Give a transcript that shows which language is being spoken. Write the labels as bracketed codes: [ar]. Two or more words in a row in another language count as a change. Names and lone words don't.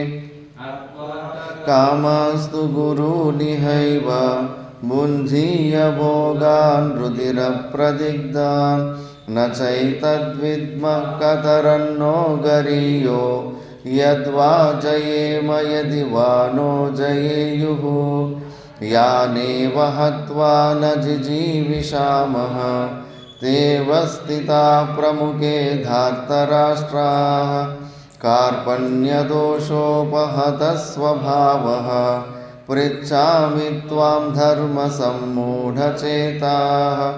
[sa] కామాస్తు గురూనిహైవ భుంజీయ భోగాన్ రుధిరప్రదిగ్ధాన్. న చైతద్విద్మః కతరన్నో గరీయో యద్వా జయేమ యది వా నో జయేయుః. यानेव हत्वा न जिजीविषामः तेव स्थिता प्रमुखे धार्तराष्ट्राः कार्पण्यदोषोपहतः स्वभावः पृच्छामि त्वां धर्मसम्मूढचेताः